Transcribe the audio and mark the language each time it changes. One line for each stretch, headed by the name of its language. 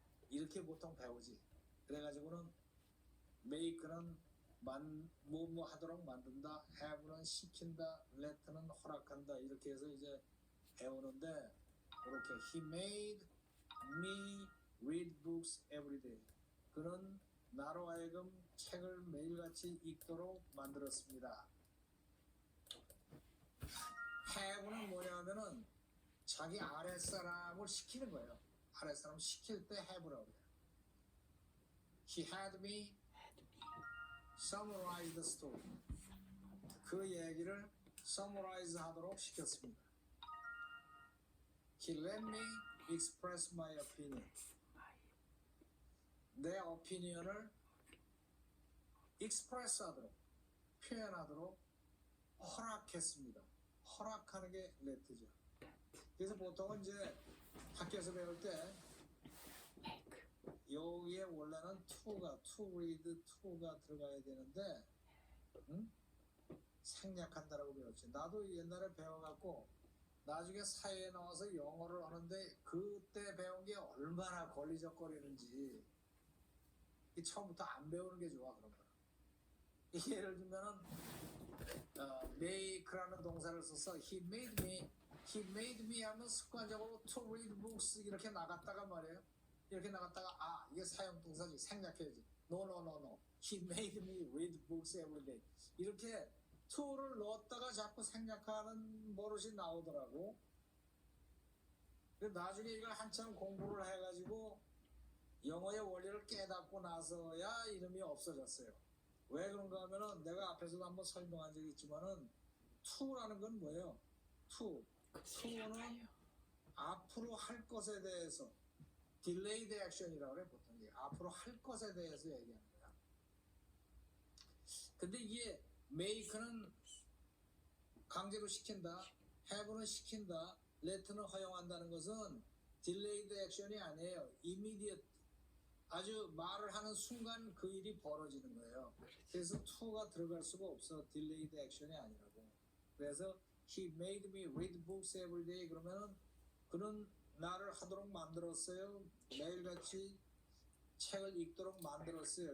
Korean: 이렇게 보통 배우지. 그래가지고는 make는 뭐 하도록 만든다, have는 시킨다, let는 허락한다 이렇게 해서 이제 배우는데 이렇게
English: he made me read books every day.
Korean: 그는 나로 하여금 책을 매일같이 읽도록 만들었습니다. have는 뭐냐면은 자기 아랫사람을 시키는 거예요. 아랫사람 시킬 때 have라고 해요.
English: He had me summarize the story.
Korean: 그 얘기를 summarize 하도록 시켰습니다.
English: He let me express my opinion.
Korean: 내 opinion을 express 하도록, 표현하도록 허락했습니다. 허락하는 게 let죠. 그래서 보통은 이제 학교에서 배울 때 여기에 원래는 to가, to read, to가 들어가야 되는데 생략한다라고 배웠지. 나도 옛날에 배워갖고 나중에 사회에 나와서 영어를 하는데 그때 배운 게 얼마나 걸리적거리는지 처음부터 안 배우는 게 좋아. 그런 거. 예를 들면은 make라는 동사를 써서
English: he made me
Korean: 하면 습관적으로
English: to read books
Korean: 이렇게 나갔다가 말이에요. 이렇게 나갔다가 이게 사용동사지. 생략해야지.
English: No. He made me read books every day.
Korean: 이렇게 to를 넣었다가 자꾸 생략하는 버릇이 나오더라고. 나중에 이걸 한참 공부를 해가지고 영어의 원리를 깨닫고 나서야 이름이 없어졌어요. 왜 그런가 하면은 내가 앞에서도 한번 설명한 적이 있지만은 to라는 건 뭐예요? to는 앞으로 할 것에 대해서 delayed action이라고 그래 보통. 앞으로 할 것에 대해서 얘기하는 거야. 근데 이게 make는 강제로 시킨다, have는 시킨다, let는 허용한다는 것은 delayed action이 아니에요.
English: immediate.
Korean: 아주 말을 하는 순간 그 일이 벌어지는 거예요. 그래서 to가 들어갈 수가 없어. delayed action이 아니라고. 그래서
English: he made me read books every day
Korean: 그러면은 그는 나를 하도록 만들었어요. 매일같이 책을 읽도록 만들었어요.